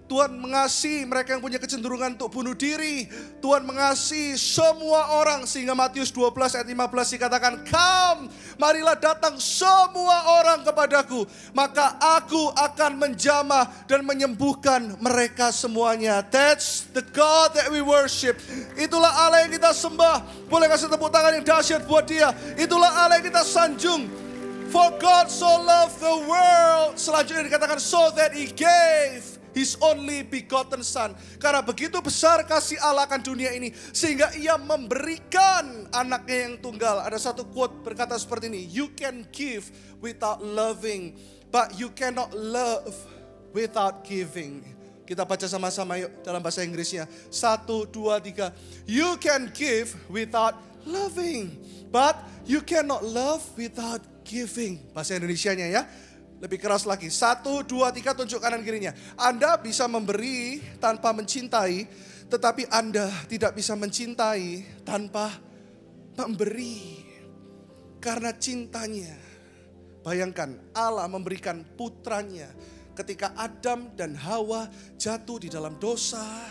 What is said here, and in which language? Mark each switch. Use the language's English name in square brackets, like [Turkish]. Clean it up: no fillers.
[Indonesian] Tuhan mengasihi mereka yang punya kecenderungan untuk bunuh diri. Tuhan mengasihi semua orang. Sehingga Matius 12 ayat 15 dikatakan, come, marilah datang semua orang kepadaku. Maka aku akan menjamah dan menyembuhkan mereka semuanya. [English] That's the God that we worship. [Indonesian] Itulah Allah yang kita sembah. Boleh kasih tepuk tangan yang dahsyat buat dia. Itulah Allah yang kita sanjung. [English] For God so loved the world. [Indonesian] Selanjutnya dikatakan [English] so that he gave His only begotten son. [Indonesian] Karena begitu besar kasih Allah akan dunia ini, sehingga ia memberikan anaknya yang tunggal. Ada satu quote berkata seperti ini, [English] you can give without loving, but you cannot love without giving. [Indonesian] Kita baca sama-sama yuk dalam bahasa Inggrisnya. 1, 2, 3. [English] You can give without loving, but you cannot love without giving. [Indonesian] Bahasa Indonesianya ya. Lebih keras lagi. 1, 2, 3 tunjuk kanan kirinya. Anda bisa memberi tanpa mencintai, tetapi Anda tidak bisa mencintai tanpa memberi. Karena cintanya. Bayangkan Allah memberikan putranya ketika Adam dan Hawa jatuh di dalam dosa.